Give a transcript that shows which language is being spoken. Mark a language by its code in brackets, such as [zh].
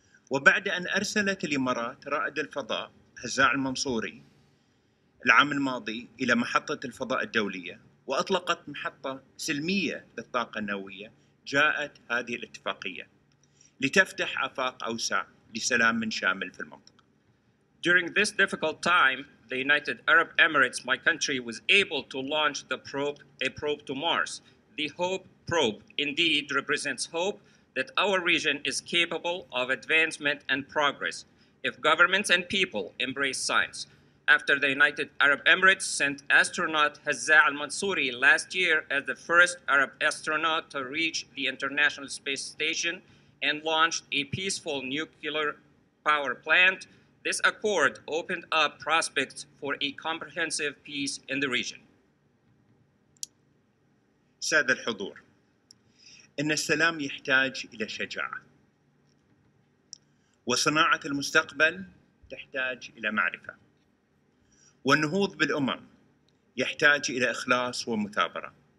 [ar] وبعد أن أرسلت الإمارات رائد الفضاء هزاع المنصوري العام الماضي إلى محطة الفضاء الدولية وأطلقت محطة سلمية للطاقة النووية، جاءت هذه الاتفاقية لتفتح آفاق أوسع لسلام شامل في المنطقة. [en] During this difficult time, the United Arab Emirates, my country, was able to launch a probe to Mars. The Hope probe indeed represents hope that our region is capable of advancement and progress if governments and people embrace science. After the United Arab Emirates sent astronaut Hazza al-Mansouri last year as the first Arab astronaut to reach the International Space Station and launched a peaceful nuclear power plant, this accord opened up prospects for a comprehensive peace in the region. [ar] سادة الحضور، إن السلام يحتاج إلى شجاعة، وصناعة المستقبل تحتاج إلى معرفة، والنهوض بالأمم يحتاج إلى إخلاص ومثابرة.